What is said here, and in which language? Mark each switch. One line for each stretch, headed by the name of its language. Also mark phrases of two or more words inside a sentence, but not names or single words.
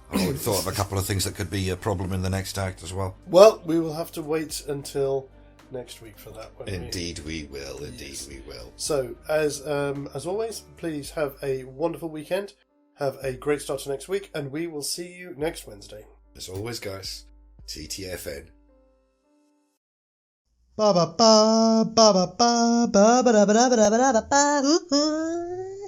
English: I would have thought of a couple of things that could be a problem in the next act as well. Well, we will have to wait until next week for that. Indeed we will. So, as always, please have a wonderful weekend. Have a great start to next week, and we will see you next Wednesday. As always, guys, TTFN. Ba ba ba ba ba ba ba ba ba ba ba ba ba ba.